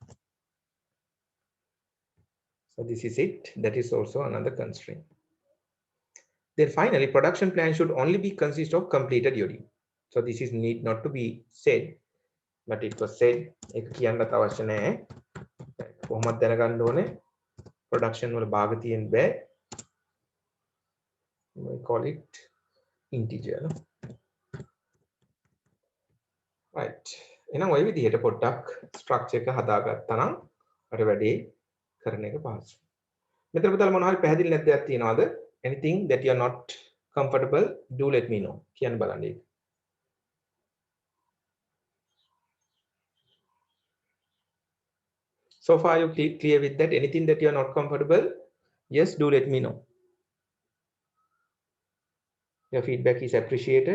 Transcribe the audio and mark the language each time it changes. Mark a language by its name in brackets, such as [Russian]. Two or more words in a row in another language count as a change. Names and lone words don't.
[English] So this is it. That is also another constraint. Then finally, production plan should only be consist of completed UD. So this is need not to be said, but it was said. [Sinhala] Production වල භාග තියෙන්න බෑ. [English] We call it integer. Right. [Sinhala] එහෙනම් ওই විදිහට පොඩ්ඩක් structure එක හදාගත්තා නම් අර වැඩේ කරන එක පහසුයි. මෙතන පුතාලා මොනවා හරි පැහැදිලි නැද්ද දෙයක් තියෙනවද? [English] Anything that you are not comfortable, do let me know. [Sinhala] කියන්න බලන්න ඒක. [English] So far you clear with that? Anything that you are not comfortable? Yes, do let me know. Your feedback is appreciated.